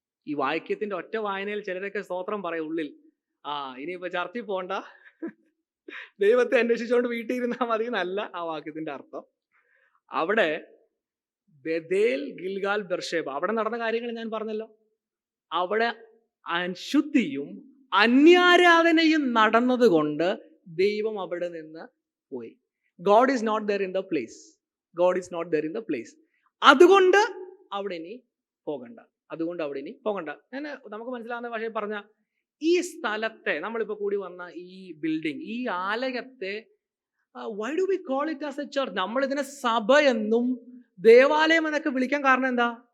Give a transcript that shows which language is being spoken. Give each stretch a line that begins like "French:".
Malayalam: ഈ വാക്യത്തിന്റെ ഒറ്റ വായനയിൽ ചിലരൊക്കെ സ്തോത്രം പറയും ഉള്ളിൽ, ഇനിയിപ്പോ ചർച്ചിൽ പോണ്ട, ദൈവത്തെ അന്വേഷിച്ചുകൊണ്ട് വീട്ടിൽ ഇരുന്നാൽ മതി എന്നല്ല ആ വാക്യത്തിന്റെ അർത്ഥം. അവിടെ ബഥേൽ, ഗിൽഗാൽ, ബെർഷേബ, അവിടെ നടന്ന കാര്യങ്ങൾ ഞാൻ പറഞ്ഞല്ലോ. അവിടെ അശുദ്ധിയും അന്യാരാധനയും നടന്നത് കൊണ്ട് ദൈവം അവിടെ നിന്ന് പോയി.
English: God is not there in the place. God is not there in the place.
Malayalam: അതുകൊണ്ട് അവിടെ ഇനി പോകണ്ട, അതുകൊണ്ട് അവിടെ ഇനി പോകണ്ട. ഞാൻ നമുക്ക് മനസ്സിലാവുന്ന ഭാഷയിൽ പറഞ്ഞ ഈ സ്ഥലത്തെ, നമ്മളിപ്പോൾ കൂടി വന്ന ഈ ബിൽഡിംഗ്, ഈ ആലയത്തെ
English: why do we call it as a church?
Malayalam: നമ്മൾ ഇതിനെ സഭ എന്നും ദേവാലയം എന്നൊക്കെ വിളിക്കാൻ കാരണം എന്താ?